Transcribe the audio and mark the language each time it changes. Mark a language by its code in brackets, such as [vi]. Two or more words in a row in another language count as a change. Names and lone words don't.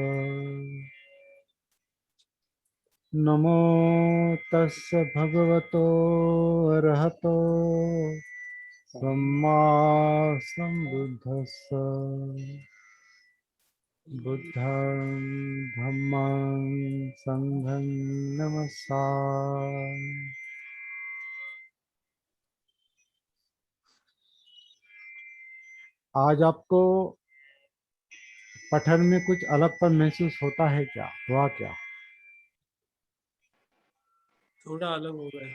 [pi] नमो तस्य भगवतो अरहतो सम्मा सम्बुद्धस्स। बुद्धं धम्मं संघं नमस्सामि। [hi] आज आपको पठन में कुछ अलगपन महसूस होता है क्या? हुआ क्या? थोड़ा अलग हो गया।